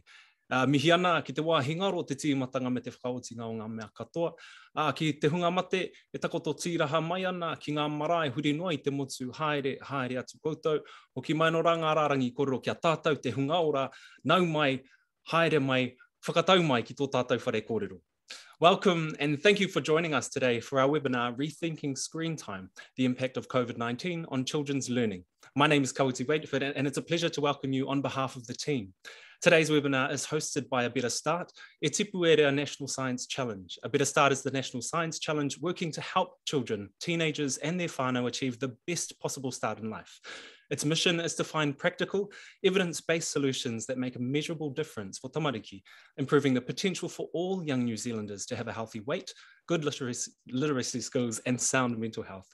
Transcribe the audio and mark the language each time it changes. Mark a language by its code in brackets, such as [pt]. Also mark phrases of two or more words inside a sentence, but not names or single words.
[mi] Mihi ana ki te wāhingaro te tīmatanga me te whakaotinga o ngā mea katoa. Ki te hunga mate, e takoto tīraha mai ana ki ngā marae huri noa i te motu haere atu koutou. O ki mai no rangararangi kororo kia tātou te hunga ora, nau mai, haere mai, whakatau mai ki tō tātou whare kōrero. [en] Welcome and thank you for joining us today for our webinar, Rethinking Screen Time, the Impact of COVID-19 on Children's Learning. My name is Kauti Waitford and it's a pleasure to welcome you on behalf of the team. Today's webinar is hosted by A Better Start, e tipu e rea National Science Challenge. A Better Start is the National Science Challenge working to help children, teenagers and their whānau achieve the best possible start in life. Its mission is to find practical, evidence-based solutions that make a measurable difference for tamariki, improving the potential for all young New Zealanders to have a healthy weight, good literacy skills and sound mental health.